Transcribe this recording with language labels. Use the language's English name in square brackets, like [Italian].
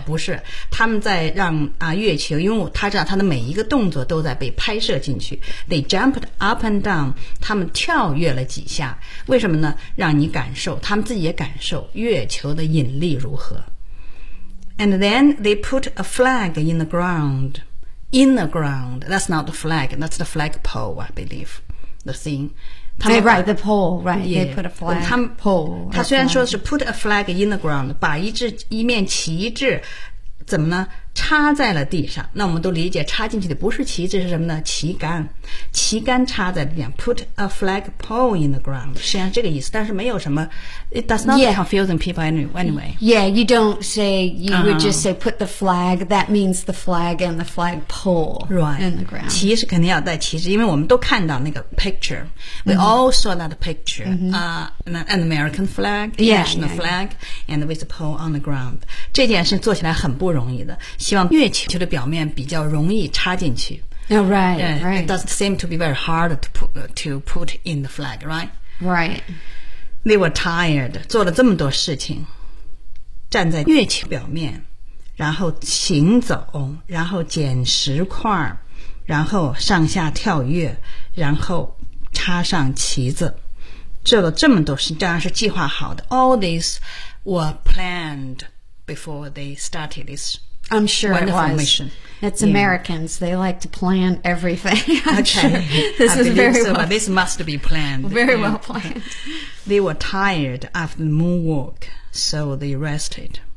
[Chinese] 不是，他们在让月球，因为他知道他的每一个动作都在被拍摄进去。 [English] They jumped up and down. [Chinese] 他们跳跃了几下，为什么呢？让你感受，他们自己也感受月球的引力如何。 [English] And then they put a flag in the ground. In the ground, that's not the flag, that's the flagpole, I believe, the thing. They write the pole, right? Yeah. They put a flag. [Chinese] 他虽然说是 [English] put a flag in the ground, [Chinese] 把一面旗帜怎么呢？插在了地上。那我们都理解插进去的不是旗帜是什么呢？旗杆插在地上。 [English] Put a flag pole in the ground, [Chinese] 实际上这个意思，但是没有什么 [English] It does not confusing people anyway. Yeah, you don't say, you would just say put the flag, that means the flag and the flag pole in the ground. [Chinese] 旗是肯定要带旗帜，因为我们都看到那个 picture. [English] We all saw that picture. An American flag, national flag, and with a pole on the ground. [Chinese] 这件事做起来很不容易的，希望月球的表面比较容易插进去。 [English] Oh, right, right. It doesn't seem to be very hard to put in the flag, right? Right. They were tired. [Chinese] 做了这么多事情，站在月球表面，然后行走，然后捡石块，然后上下跳跃，然后插上旗子，做了这么多事，当然是计划好的。 [English] All these were planned before they started this. I'm sure it was. Mission. It's Americans. Yeah. They like to plan everything. Okay. This is very well. This must be planned. Very well planned. They were tired after the moonwalk, so they rested.